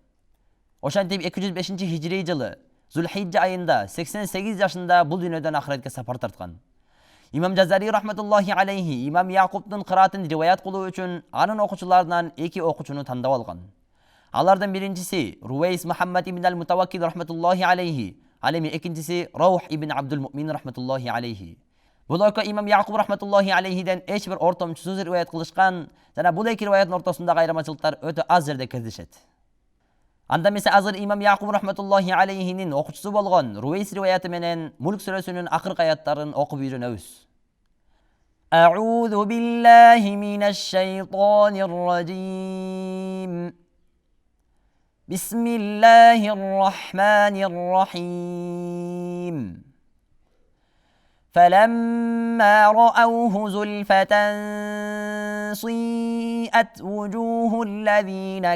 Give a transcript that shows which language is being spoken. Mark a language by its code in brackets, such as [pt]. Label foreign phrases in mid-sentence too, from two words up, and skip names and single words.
[ky] Ошентип 205 хижри жылы Зулхиджа айында 88 жашында бул дүйнөдөн ахиретке сапар тарткан. Имам Жазари [ar] رحمة الله عليه [ky] имам Яқубтун кыраатын риваят кылуу үчүн анын окуучуларынан 2 окуучуну тандап алган. Алардын биринчиси Рувейс Мухаммад ибн ал-Мутаваккил [ar] رحمة الله عليه, [ky] ал эми экинчиси Раух ибн Абдул Муъмин [ar] رحمة الله عليه. [ky] Бул эки имам Яқуб [ar] رحمة الله عليه [ky] эч бир ортомчусуз риваят кылышкан жана бул эки риваяттын ортосундагы айырмачылыктар өтө аз жерде кездешет. Анда эмесе азыр имам Яқуб [ar] رحمة الله عليه [ky] окуучусу болгон Рувейс риваяты менен Мулк сүрөсүнүн акыркы аяттарын окуп үйрөнөбүз. [ar] أعوذ بالله من الشيطان الرجيم. بسم الله الرحمن الرحيم. فلما رأوه زلفة سيئت وجوه الذين